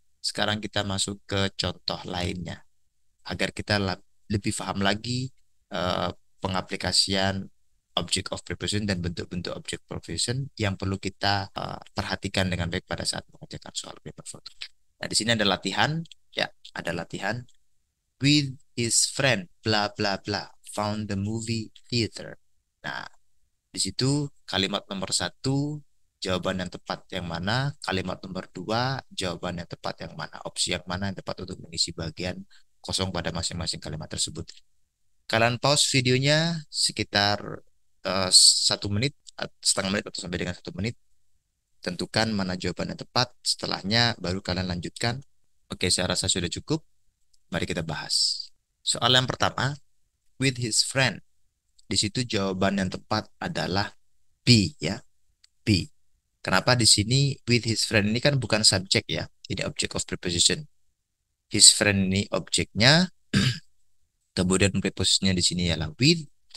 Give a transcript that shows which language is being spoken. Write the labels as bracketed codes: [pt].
[id] Sekarang kita masuk ke contoh lainnya agar kita lebih paham lagi eh, pengaplikasian object of preposition dan bentuk-bentuk object preposition yang perlu kita perhatikan dengan baik pada saat mengerjakan soal paper photo. Nah, di sini ada latihan, ya, ada latihan. [en] With his friend, bla bla bla, found the movie theater. [id] Nah, di situ kalimat nomor satu, jawaban yang tepat yang mana, kalimat nomor dua, jawaban yang tepat yang mana, opsi yang mana yang tepat untuk mengisi bagian kosong pada masing-masing kalimat tersebut. Kalian pause videonya sekitar 1 menit, setengah menit atau sampai dengan 1 menit. Tentukan mana jawaban yang tepat. Setelahnya baru kalian lanjutkan. Oke, saya rasa sudah cukup. Mari kita bahas. Soal yang pertama, [en] with his friend. [id] Di situ jawaban yang tepat adalah B ya. B. Kenapa di sini [en] with his friend [id] ini kan bukan subjek ya. Ini object of preposition. His friend ini objeknya. Kemudian preposisinya di sini ialah with.